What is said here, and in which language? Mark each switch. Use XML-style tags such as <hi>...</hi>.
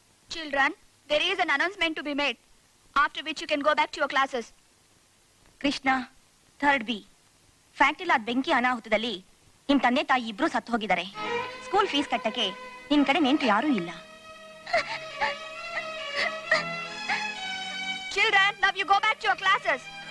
<en>Children, there is an announcement to be made, after which you can go back to your classes. Krishna, third B.</en> <kn>ಫ್ಯಾಕ್ಟರಿಲ್ ಆದ ಬೆಂಕಿ ಅನಾಹುತದಲ್ಲಿ ನಿಮ್ ತಂದೆ ತಾಯಿ ಇಬ್ರು ಸತ್ತು ಹೋಗಿದ್ದಾರೆ. ಸ್ಕೂಲ್ ಫೀಸ್ ಕಟ್ಟಕ್ಕೆ ನಿನ್ ಕಡೆ ನೆಂಟು ಯಾರೂ ಇಲ್ಲ.</kn> <en>Children, now you go back to your classes.</en>